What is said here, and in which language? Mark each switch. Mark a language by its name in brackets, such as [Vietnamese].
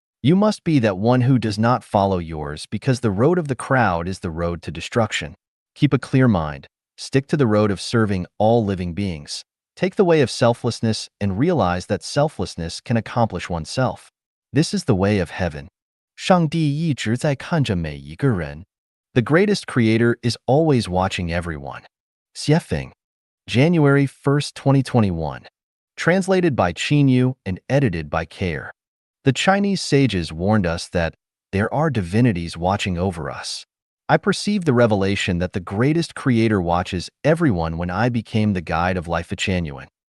[English] You must be that one who does not follow yours, because the road of the crowd is the road to destruction. Keep a clear mind. Stick to the road of serving all living beings. Take the way of selflessness and realize that selflessness can accomplish oneself. This is the way of heaven. [Chinese] 上帝一直在看着每一个人. [English] The greatest creator is always watching everyone. Xiefeng. January 1st, 2021. Translated by Qin Yu and edited by Care. The Chinese sages warned us that there are divinities watching over us. I perceived the revelation that the greatest creator watches everyone when I became the guide of life genuine.